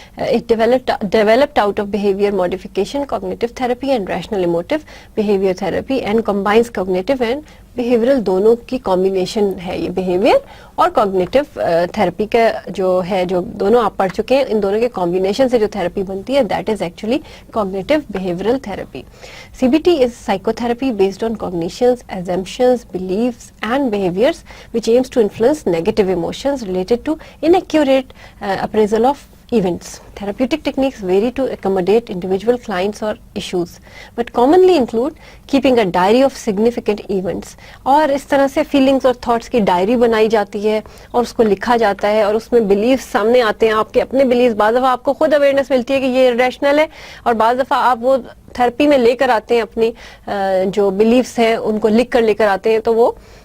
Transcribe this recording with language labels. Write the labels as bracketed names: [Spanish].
[English] it developed out of behaviour modification, cognitive therapy and rational emotive behaviour therapy, and combines cognitive and behavioural, [Hindi] दोनों की combination है ये behaviour और cognitive therapy का जो है, जो दोनों आप पढ़ चुके हैं, इन दोनों के कॉम्बिनेशन से जो थेरेपी बनती है [English] That is actually cognitive behavioural therapy. CBT is psychotherapy based on cognitions, assumptions, beliefs and behaviors which aims to influence negative emotions related to inaccurate appraisal of events. Therapeutic techniques vary to accommodate individual clients or issues, but commonly include keeping a diary of significant events. [Hindi] और इस तरह से feelings और thoughts की diary बनाई जाती है और उसको लिखा जाता है, और उसमें beliefs सामने आते हैं, आपके अपने beliefs। बाज़ दफ़ा आपको खुद अवेयरनेस मिलती है कि ये रैशनल है, और बाज़ दफ़ा आप वो थेरेपी में लेकर आते हैं अपनी जो बिलीफ्स हैं उनको लिख कर लेकर आते हैं, तो वो